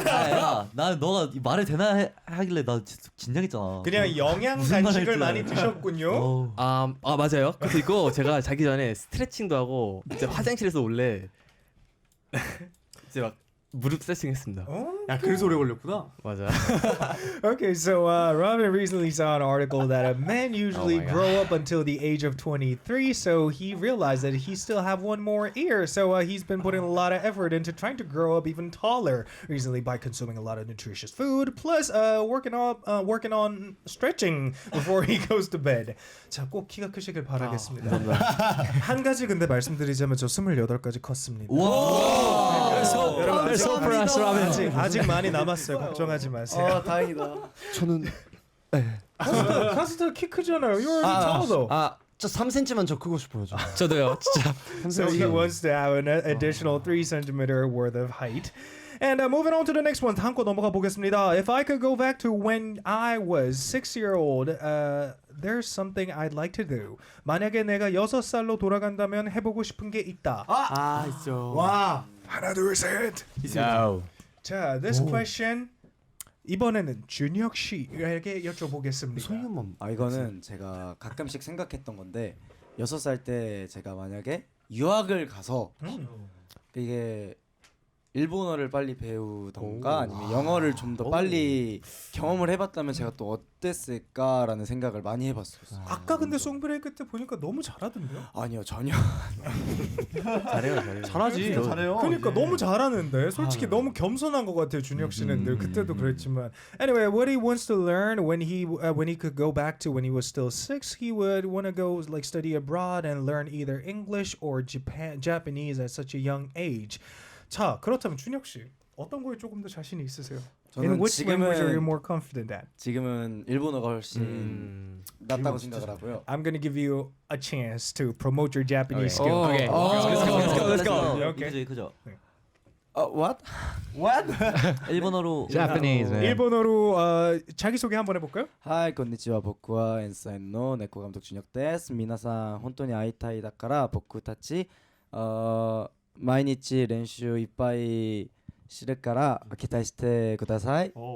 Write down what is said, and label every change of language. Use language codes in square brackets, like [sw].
[ko] 야, 나 너가 말을 되나 하길래 나 진짜 긴장했잖아. 그냥 영양 무슨 말 간식을 할지 많이 알고. 드셨군요. 어우. 맞아요. 그리고 제가 자기 전에 스트레칭도 하고 이제 화장실에서 원래 이제 막 무릎 세팅했습니다. 야 그래서 오래 걸렸구나. 맞아. [en] Okay, so Robin recently saw an article that men usually my God. grow up until the age of 23, so he realized that he still have one more year. So he's been putting a lot of effort into trying to grow up even taller recently by consuming a lot of nutritious food, plus working on stretching before he goes to bed. [ko] 자, 꼭 키가 크시길 바라겠습니다. 한 가지 근데 말씀드리자면 저 28까지 컸습니다. 여러분 [en] so pressed, Robin. [ko] 아직 많이 남았어요. 걱정하지 마세요. 다행이다. 저는 카스터 키 크잖아요. [en] You're already tall though. [ko] 저 3cm만 저 크고 싶어요. 저. 저도요, 진짜. [en] So he wants to have an additional 3 centimeter worth of height. And moving on to the next one. [ko] 다음 거 넘어가 보겠습니다. [en] If I could go back to when I was 6-year-old, there's something I'd like to do. [ko] 만약에 내가 6살로 돌아간다면 해보고 싶은 게 있다. 있죠. 와. 하나 둘 셋. [en] No. [ko] 자, [en] this question [ko] 이번에는 준혁 씨에게 여쭤보겠습니다. 소희만 이거는 제가 가끔씩 생각했던 건데 6살 때 제가 만약에 유학을 가서 이게 일본어를 빨리 배우던가 아니면 영어를 좀 더 빨리 경험을 해봤다면 제가 또 어땠을까라는 생각을 많이 해봤어요. 아까 근데 송브레이크 때 보니까 너무 잘하던데요? 아니요 전혀. 잘해요. 잘하지. 잘해요. 그러니까 너무 잘하는데 솔직히 너무 겸손한 것 같아요 준혁 씨는 늘 그때도 그랬지만 [en] anyway what he wants to learn when he could go back to when he was still 6 he would want to go like study abroad and learn either English or Japanese at such a young age. [ko] 자 그렇다면 준혁 씨 어떤 거에 조금 더 자신이 있으세요? [en] In [ko] 저는 [en] which language are you more confident at? [ko] 지금은 일본어가 훨씬 낫다고 생각을 하고요. [en] I'm gonna give you a chance to promote your Japanese skill. Okay. Let's go. Okay. [ko] 그죠. [en] What? [ko] 일본어로 [en] Japanese, man. [ko] 일본어로 자기 소개 한번 해볼까요? [ja] はい、こんにちは。僕はn.SSignの猫監督준혁です。皆さん本当に会いたいだから僕たち毎日練習いっぱいするから期待してください。